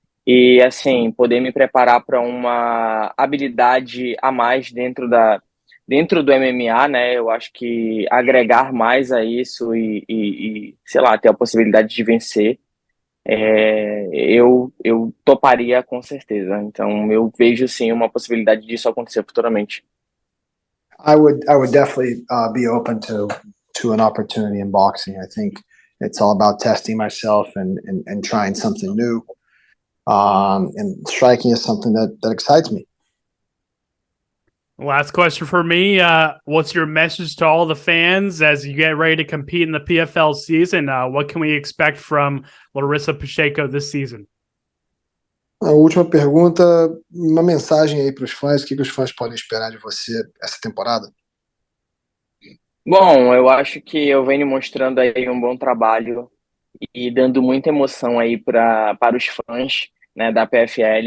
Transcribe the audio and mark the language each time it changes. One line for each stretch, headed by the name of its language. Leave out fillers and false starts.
Portuguese: E, assim, poder me preparar para uma habilidade a mais dentro do MMA, né? Eu acho que agregar mais a isso sei lá, ter a possibilidade de vencer, eu toparia com certeza. Então, eu vejo, sim, uma possibilidade disso acontecer futuramente.
English: I would definitely be open to an opportunity in boxing. I think it's all about testing myself and trying something new. And striking is something that excites me. Last question for me. What's your message to all the fans as you get ready to compete in the PFL season? What can we expect from Larissa Pacheco this season?
Portuguese: A última pergunta, uma mensagem aí para os fãs, o que os fãs podem esperar de você essa temporada? Bom, eu acho que eu venho mostrando aí um bom trabalho e dando muita emoção aí para os fãs, né, da PFL.